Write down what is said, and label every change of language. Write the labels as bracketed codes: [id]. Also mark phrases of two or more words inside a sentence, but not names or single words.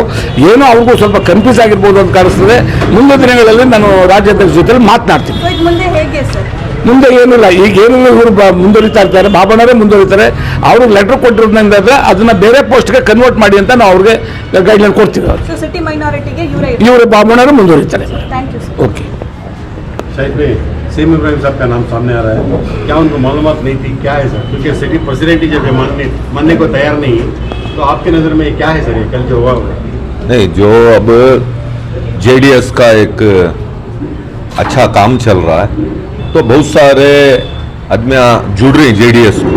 [kn] ಏನೋ ಅವ್ರಿಗೂ ಸ್ವಲ್ಪ ಕನ್ಫ್ಯೂಸ್ ಆಗಿರ್ಬೋದು ಅಂತ ಕಾಣಿಸ್ತದೆ. ಮುಂದಿನ ದಿನಗಳಲ್ಲಿ ನಾನು ರಾಜ್ಯಾಧ್ಯಕ್ಷ ಜೊತೆ ಮಾತನಾಡ್ತೀನಿ. ಮುಂದೆ ಏನಿಲ್ಲ, ಈಗ ಏನಿಲ್ಲ, ಇವರು ಮುಂದುವರಿತಾ ಇರ್ತಾರೆ, ಬಾಬಣ್ಣವರೇ ಮುಂದುವರಿತಾರೆ. ಅವ್ರಿಗೆ ಲೆಟರ್ ಕೊಟ್ಟಿರೋದ್ರಿಂದ ಅದನ್ನ ಬೇರೆ ಪೋಸ್ಟ್ಗೆ ಕನ್ವರ್ಟ್ ಮಾಡಿ ಅಂತ ನಾವು ಅವ್ರಿಗೆ ಗೈಡ್ಲೈನ್ ಕೊಡ್ತೀವಿ. ಇವರು ಬಾಬಣ್ಣವರೇ ಮುಂದುವರಿತಾರೆ. [hi] ओके शाहिद भाई, CM इब्राहिम साहब का नाम सामने आ रहा है, क्या उनको मालूमात नहीं थी? क्या है सर? क्योंकि [en] city president [hi] ही जब मानने को तैयार नहीं है, तो आपकी नज़र में क्या है सर ये कल जो हुआ? नहीं, जो अब JDS का एक अच्छा काम चल रहा है, तो बहुत सारे आदमियाँ जुड़ रही JDS को.